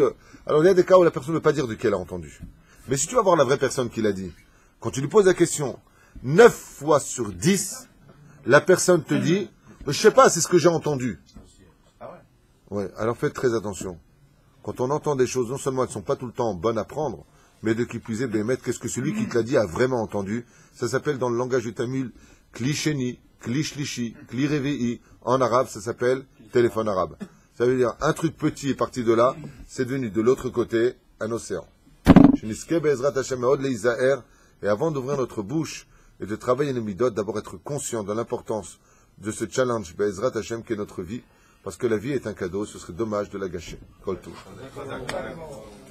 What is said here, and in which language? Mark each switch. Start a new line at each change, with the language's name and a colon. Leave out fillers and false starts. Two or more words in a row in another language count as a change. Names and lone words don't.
French: Alors il y a des cas où la personne ne veut pas dire duquel a entendu. Mais si tu vas voir la vraie personne qui l'a dit, quand tu lui poses la question, 9 fois sur 10, la personne te dit, je sais pas, c'est ce que j'ai entendu. Ah ouais? Ouais, alors faites très attention. Quand on entend des choses, non seulement elles ne sont pas tout le temps bonnes à prendre, mais de qui plus est, bémet, qu'est-ce que celui qui te l'a dit a vraiment entendu? Ça s'appelle dans le langage du Tamil,
Hebrew: כלי שני, כלי שלישי, כלי רביעי.
French: En arabe, ça s'appelle téléphone arabe. Ça veut dire, un truc petit est parti de là, c'est devenu de l'autre côté un océan. Et avant d'ouvrir notre bouche et de travailler nos midot, d'abord être conscient de l'importance de ce challenge,
Hebrew: בעזרת השם,
French: qui est notre vie, parce que la vie est un cadeau, ce serait dommage de la gâcher.
Hebrew: כל טוב.